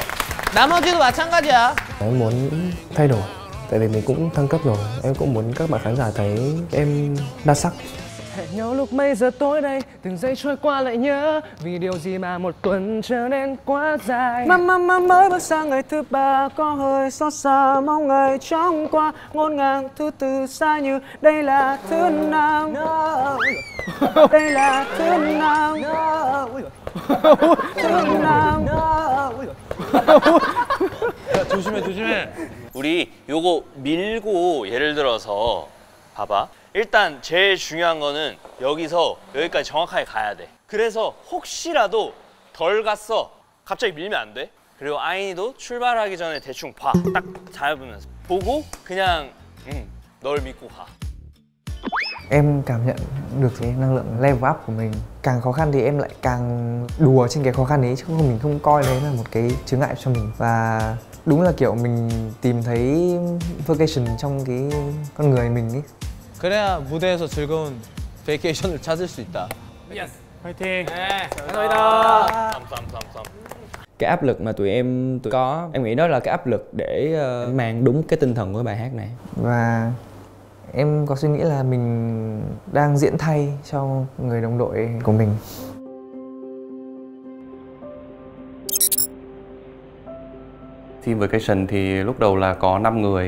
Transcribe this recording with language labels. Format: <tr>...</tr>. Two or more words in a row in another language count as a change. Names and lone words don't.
<ko>나머지도 마찬가지야.</ko> <vi>Em muốn thay đổi, tại vì mình cũng thăng cấp rồi. Em cũng muốn các bạn khán giả thấy em đa sắc. Hẹn nhau lúc mấy giờ tối đây, từng giây trôi qua lại nhớ. Vì điều gì mà một tuần trở nên quá dài. Mà mới bước sang ngày thứ ba, có hơi xót xa mong ngày trong qua. Ngổn ngang thứ tư xa như đây là thứ nào. Đây là thứ nào. Thứ nào.</vi> <ko>야, 조심해. 우리 요거 밀고 예를 들어서 봐봐. 일단 제일 중요한 거는 여기서 여기까지 정확하게 가야 돼. 그래서 혹시라도 덜 갔어. 갑자기 밀면 안 돼. 그리고 아인이도 출발하기 전에 대충 봐. 딱 잡으면서 보고 그냥 널 믿고 가.</ko> <vi>Em cảm nhận được cái năng lượng</vi> <en>level up</en> <vi>của mình. Càng khó khăn thì em lại càng đùa trên cái khó khăn ấy, chứ không mình không coi đấy là một cái chướng ngại cho mình. Và đúng là kiểu mình tìm thấy vacation trong cái con người mình ấy.</vi> <ko>그래야 무대에서 즐거운 베이케이션을 찾을 수 있다. Yes. 화이팅. 네. 감사합니다. 쌈.</ko> <vi>Cái áp lực mà tụi em có, em nghĩ đó là cái áp lực để mang đúng cái tinh thần của bài hát này. Và em có suy nghĩ là mình đang diễn thay cho người đồng đội của mình. Team Vacation thì lúc đầu là có 5 người.</vi>